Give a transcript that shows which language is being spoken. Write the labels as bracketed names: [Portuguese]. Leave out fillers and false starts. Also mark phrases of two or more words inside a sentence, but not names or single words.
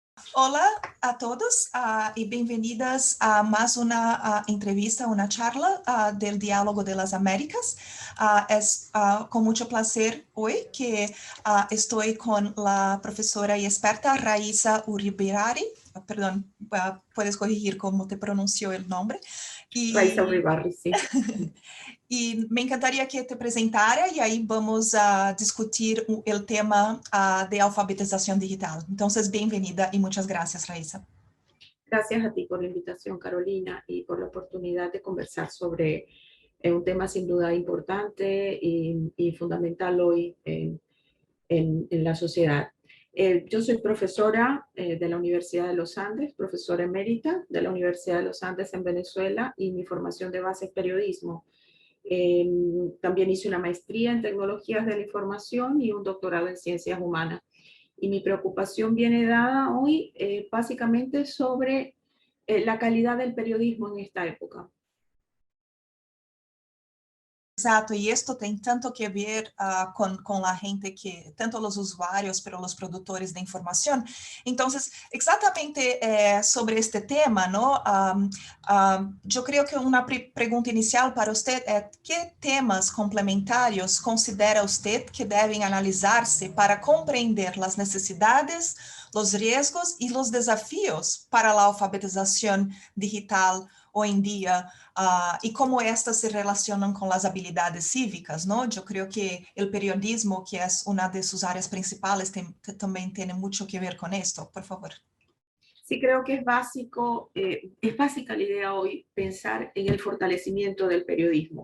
[Spanish] Hola a todos y bienvenidas a más una entrevista, una charla del Diálogo de las Américas. Es con mucho placer hoy que estoy con la profesora y experta Raíssa Uribarri. Perdón, puedes corregir cómo te pronunció el nombre. Raíssa Y Uribarri, sí. [Portuguese] E me encantaria que te apresentara e aí vamos discutir o tema de alfabetização digital. Então, bem-vinda e muitas graças, Raíssa. [Spanish] Gracias a ti por la invitación, Carolina, y por la oportunidad de conversar sobre un tema sin duda importante y fundamental hoy en la sociedad. Yo soy profesora de la Universidad de los Andes, profesora emérita de la Universidad de los Andes en Venezuela, y mi formación de base es periodismo. También hice una maestría en tecnologías de la información y un doctorado en ciencias humanas. Y mi preocupación viene dada hoy básicamente sobre la calidad del periodismo en esta época. [Portuguese] Exato, e isto tem tanto que ver com a gente que, tanto os usuários, pero os produtores de informação. Então, exatamente sobre este tema, não? Eu creio que uma pergunta inicial para você é: que temas complementários considera você que devem analisar-se para compreender as necessidades, os riscos e os desafios para a alfabetização digital hoje em dia? [Spanish] Y cómo estas se relacionan con las habilidades cívicas, ¿no? Yo creo que el periodismo, que es una de sus áreas principales, también tiene mucho que ver con esto. Por favor. Sí, creo que es básico, es básica la idea hoy pensar en el fortalecimiento del periodismo.